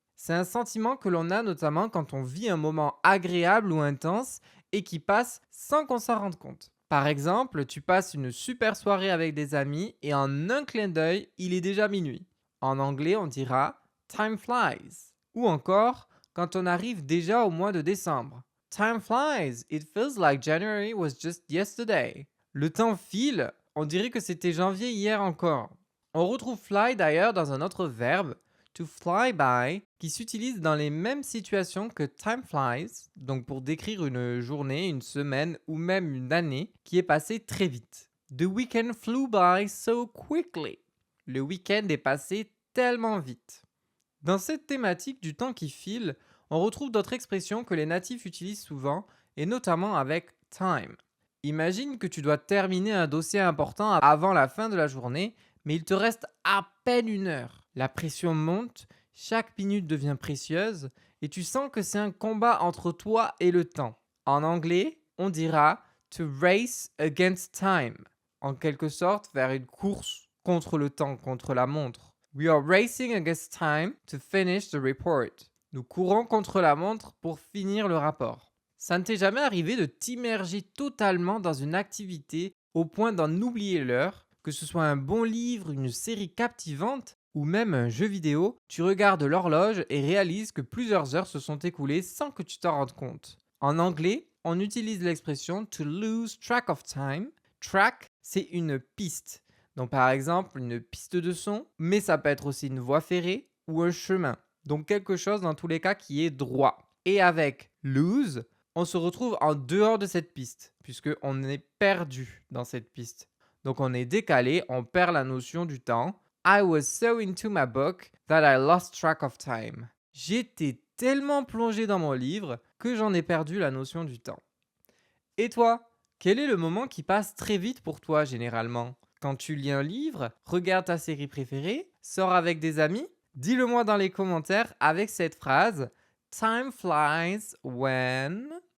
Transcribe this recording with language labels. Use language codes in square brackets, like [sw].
[fr] C'est un sentiment que l'on a notamment quand on vit un moment agréable ou intense et qui passe sans qu'on s'en rende compte. Par exemple, tu passes une super soirée avec des amis et en un clin d'œil, il est déjà minuit. En anglais, on dira [en] time flies. [fr] Ou encore, quand on arrive déjà au mois de décembre. [en] Time flies, it feels like January was just yesterday. [fr] Le temps file, on dirait que c'était janvier hier encore. On retrouve fly d'ailleurs dans un autre verbe, [en] to fly by, [fr] qui s'utilise dans les mêmes situations que [en] time flies, [fr] donc pour décrire une journée, une semaine ou même une année qui est passée très vite. [en] The weekend flew by so quickly. [fr] Le week-end est passé tellement vite. Dans cette thématique du temps qui file, on retrouve d'autres expressions que les natifs utilisent souvent, et notamment avec time. Imagine que tu dois terminer un dossier important avant la fin de la journée, mais il te reste à peine une heure. La pression monte, chaque minute devient précieuse, et tu sens que c'est un combat entre toi et le temps. En anglais, on dira [en] to race against time, [fr] en quelque sorte vers une course contre le temps, contre la montre. [en] We are racing against time to finish the report. [fr] Nous courons contre la montre pour finir le rapport. Ça ne t'est jamais arrivé de t'immerger totalement dans une activité au point d'en oublier l'heure, que ce soit un bon livre, une série captivante ou même un jeu vidéo, tu regardes l'horloge et réalises que plusieurs heures se sont écoulées sans que tu t'en rendes compte. En anglais, on utilise l'expression [en] to lose track of time. [fr] Track, c'est une piste. Donc par exemple, une piste de son, mais ça peut être aussi une voie ferrée ou un chemin. Donc quelque chose dans tous les cas qui est droit. Et avec lose, on se retrouve en dehors de cette piste, puisqu'on est perdu dans cette piste. Donc on est décalé, on perd la notion du temps. [en] I was so into my book that I lost track of time. [fr] J'étais tellement plongé dans mon livre que j'en ai perdu la notion du temps. Et toi, quel est le moment qui passe très vite pour toi généralement? Quand tu lis un livre, regardes ta série préférée, sors avec des amis? Dis-le-moi dans les commentaires avec cette phrase [en] Time flies when...